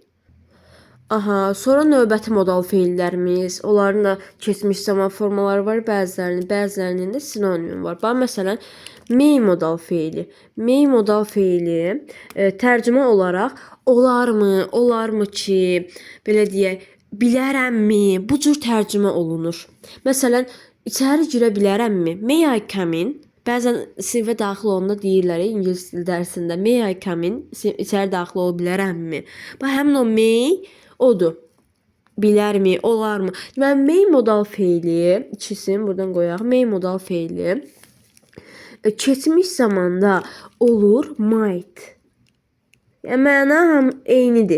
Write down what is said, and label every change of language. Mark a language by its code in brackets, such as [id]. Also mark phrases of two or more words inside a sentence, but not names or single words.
[az] Aha, sonra növbəti modal feillərimiz, onların da keçmiş zaman formaları var, bəzilərinin də sinonimi var. Bax, məsələn, may modal feili. May modal feili tərcümə olaraq olarmı ki, belə deyək, bilərəmmi, bu cür tərcümə olunur. Məsələn, içəri girə bilərəmmi? [en] May I come in? [az] Bəzən sinifə daxil olanda deyirlər ingilis dil dərsində, [en] may I come in? [az] İçəri daxil ola bilərəmmi? Bax, həmin o may odur. Bilərmi, olarmı? Deməli, may modal feili, ikisini buradan qoyaq. May modal feili keçmiş zamanda olur might. Yəni, məna eynidir.